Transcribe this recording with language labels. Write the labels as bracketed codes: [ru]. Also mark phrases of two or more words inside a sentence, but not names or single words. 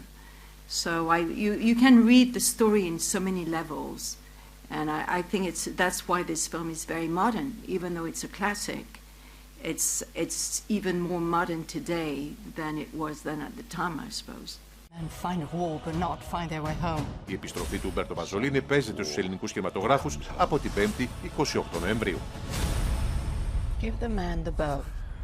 [en] So you can read the story in so many levels, and I think that's why this film is very modern. Even though it's a classic, it's even more modern today than it was then at the time, I suppose. And find a wall but not find their way home. [el] Η επιστροφή του Ουμπέρτο Παζολίνι παίζεται στους ελληνικούς κινηματογράφους από την Πέμπτη 28 Νοεμβρίου. [en] Give the man the boat.